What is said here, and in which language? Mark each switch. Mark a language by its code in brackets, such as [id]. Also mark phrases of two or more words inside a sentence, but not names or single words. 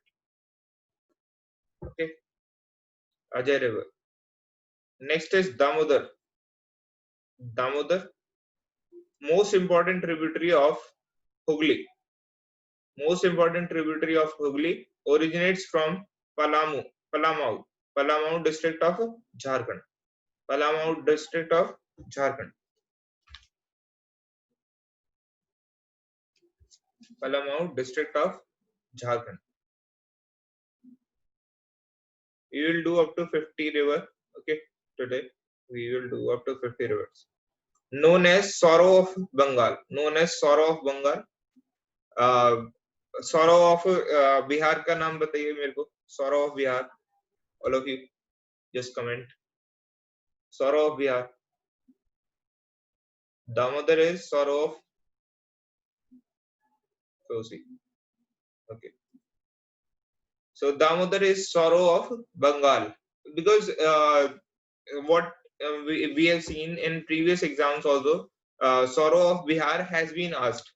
[en] Okay, Ajay River. Next is Damodar. Damodar, most important tributary of Hooghly. Most important tributary of Hooghly originates from Palamau district of Jharkhand. Palamau district of Jharkhand. Palamau district of Jharkhand. We will do up to 50 river. Okay, today we will do up to 50 rivers. Known as Sorrow of Bengal. Known as Sorrow of Bengal. Sorrow of Bihar [hi] का नाम बताइए मेरे को. [en] Sorrow of Bihar. All of you, just comment. Sorrow of Bihar. Damodar is Sorrow of Kosi. Okay. So Damodar is Sorrow of Bengal because what we have seen in previous exams also, Sorrow of Bihar has been asked.